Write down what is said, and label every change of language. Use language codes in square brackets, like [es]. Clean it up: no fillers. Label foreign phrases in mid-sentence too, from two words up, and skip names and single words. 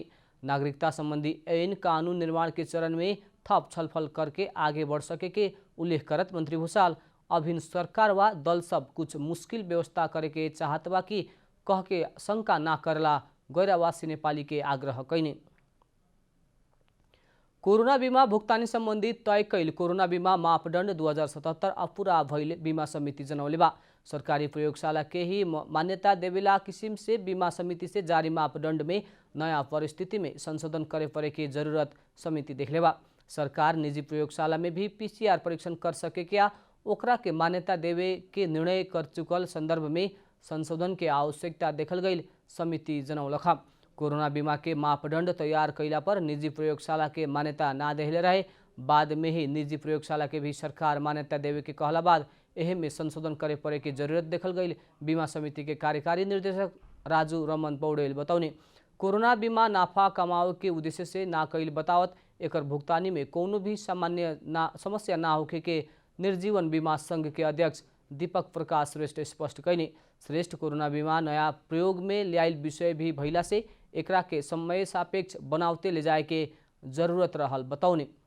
[bho] नागरिकता संबंधी ऐन कानून निर्माण के चरण में थप छलफल करके आगे बढ़ सके के उल्लेख करत मंत्री भूषाल अभिन सरकार व दल सब कुछ मुश्किल व्यवस्था करे के चाहत बा कि कह के शंका ना करला गैरवासी नेपाली के आग्रह कैनी। कोरोना बीमा भुक्तानी सम्बन्धी तय कैल कोरोना बीमा मापदण्ड 2077 अपूरा भइल बीमा समिति जनौले बा। सरकारी प्रयोगशाला के ही मान्यता देवेला किसिम से बीमा समिति से जारी मापदण्ड में नया परिस्थिति में संशोधन करे पड़े की जरूरत समिति देखले बा। सरकार निजी प्रयोगशाला में भी PCR परीक्षण कर सके क्या ओकरा के मान्यता देवे के निर्णय कर चुकल संदर्भ में संशोधन के आवश्यकता देखल गई समिति जनौलखा। कोरोना बीमा के मापदण्ड तैयार कैला पर निजी प्रयोगशाला के मान्यता ना देहले रहे, बाद में ही निजी प्रयोगशाला के भी सरकार मान्यता देवे के कहला बाद एहे में संशोधन करे पड़े की जरूरत देखल गई। बीमा समिति के कार्यकारी निर्देशक राजू रमन पौडेल बताउने कोरोना बीमा नाफा कमाओ के उद्देश्य से ना कैल बतावत एकर भुगतानी में कोनो भी समस्या ना होखे के निर्जीवन बीमा संघ के अध्यक्ष दीपक प्रकाश श्रेष्ठ स्पष्ट कैने। श्रेष्ठ कोरोना बीमा नया प्रयोग में ल्याइल विषय भी भइला से एकरा के समय सापेक्ष बनावते ले जाए के जरूरत रहल बताउने।